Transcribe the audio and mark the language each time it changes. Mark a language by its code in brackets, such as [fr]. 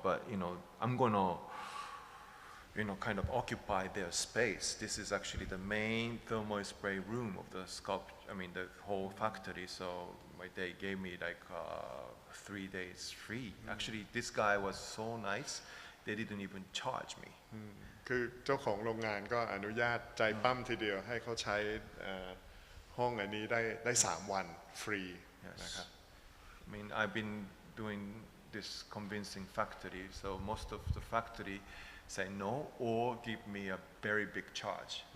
[en] But I'm going to kind of occupy their space. This is actually the main thermal spray room of the the whole factory. So they gave me like 3 days free. Actually, this guy was so nice. They didn't even charge me. [th] คือเจ้าของโรงงานก็อนุญาตใจปั้มทีเดียวให้เขาใช้ห้องอันนี้ได้3 วันฟรีนะครับ [en] I mean, I've been doing this convincing factory, so most of the factory say no or give me a very big charge.